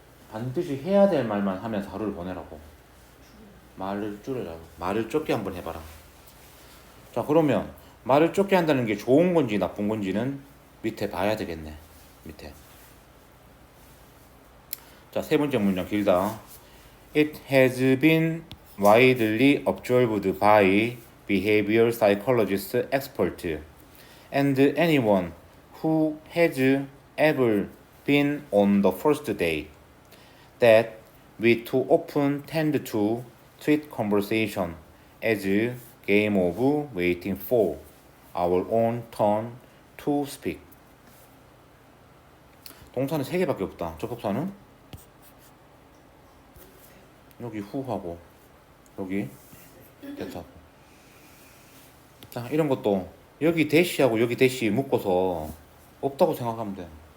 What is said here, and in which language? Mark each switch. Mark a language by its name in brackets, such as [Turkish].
[Korean] 반드시 해야 될 말만 하면서 하루를 보내라고. 말을 줄여라고. 말을 적게 한번 해봐라. 자, 그러면 말을 적게 한다는 게 좋은 건지 나쁜 건지는 밑에 봐야 되겠네. 밑에. 자, 세 번째 문장 길다. [English] It has been widely observed by behavior psychologist experts and anyone who has ever been on the first day that we too often tend to treat conversation as a game of waiting for our own turn to speak. [Korean] 동사는 3개밖에 없다. 접속사는 여기 who하고 여기 that하고. 자, 이런 것도 여기 대시하고 여기 대시 묶어서 없다고 생각하면 돼.